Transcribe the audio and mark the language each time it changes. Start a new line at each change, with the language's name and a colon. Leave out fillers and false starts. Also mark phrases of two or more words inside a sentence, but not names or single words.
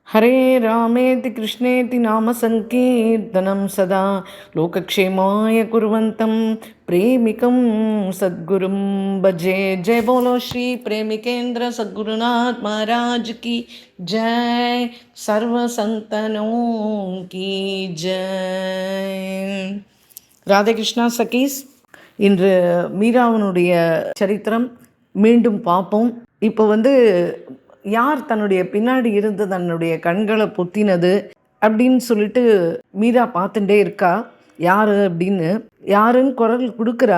Sanskrit: हरे रामेति कृष्णेति नाम संकीर्तनं सदा लोकक्षेमाय कुर्वन्तं प्रेमिकं सद्गुरुं भजे।
Hindi: जय बोलो श्री प्रेमिकेंद्र सद्गुरुनाथ महाराज की जय। सर्व संतनों की जय।
Tamil: ராதே கிருஷ்ணா சகீஸ். இன்று மீராவனுடைய சரித்திரம் மீண்டும் பார்ப்போம். இப்போ யார் தன்னுடைய பின்னாடி இருந்து தன்னுடைய கண்களை பொத்தினது அப்படின்னு சொல்லிட்டு மீரா பார்த்துட்டே இருக்கா. யாரு அப்படின்னு யாருன்னு குரல் கொடுக்குறா.